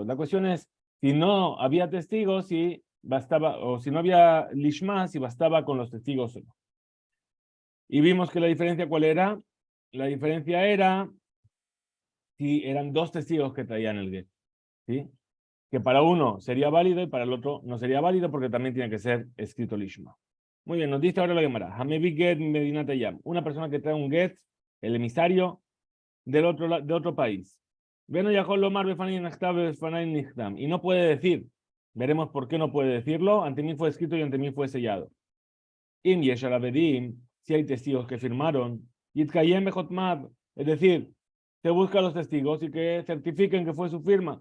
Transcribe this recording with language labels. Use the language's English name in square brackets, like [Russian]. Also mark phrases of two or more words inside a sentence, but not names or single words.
[Spanish] La cuestión es si no había testigos, si bastaba, o si no había lishma, si bastaba con los testigos o no. Y vimos que la diferencia, ¿cuál era? La diferencia era si eran dos testigos que traían el get, ¿sí? Que para uno sería válido y para el otro no sería válido porque también tiene que ser escrito lishma. Muy bien, nos dice ahora la Gemara. [Hebrew] המביא גט מדינת הים. [Spanish] Una persona que trae un get, el emisario, de otro país. Y no puede decir, veremos por qué no puede decirlo, ante mí fue escrito y ante mí fue sellado. Si hay testigos que firmaron, es decir, se busca a los testigos y que certifiquen que fue su firma.